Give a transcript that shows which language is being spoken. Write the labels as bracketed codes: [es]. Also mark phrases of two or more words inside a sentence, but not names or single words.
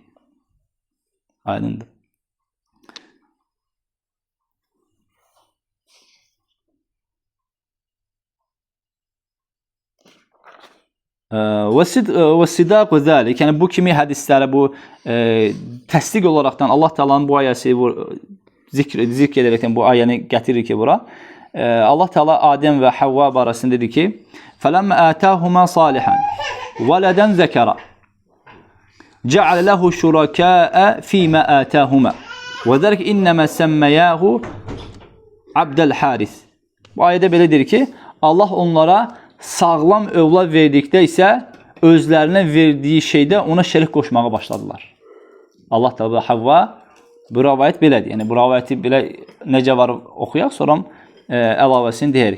[az] Aydındır. [ar] ومصداق ذلك, [az] yəni bu kimi hədislərə bu təsdiq olaraqdan Allah Taala'nın bu ayəsi zikr edərəkdən bu ayəni gətirir ki, bura Allah Taala Adəm və Havva barəsində dedi ki, [ar] فَلَمَّ آتَاهُمَا صَالِحًا وَلَدًا ذَكَرًا جَعَلَ لَهُ شُرَكَاءَ فِي مَا آتَاهُمَا وَذَلِكَ إِنَّمَا سَمَّيَاهُ عَبْدَ الْحَارِثِ. [az] Bu ayədə belədir ki, Allah onlara sağlam övlad verdikdə isə özlərinə verdiyi şeydə ona şərik qoşmağa başladılar. Allah Taala Havva bu rivayət belədir. Yəni bu rivayəti belə necə var oxuyaq, sonra əlavəsini deyirik.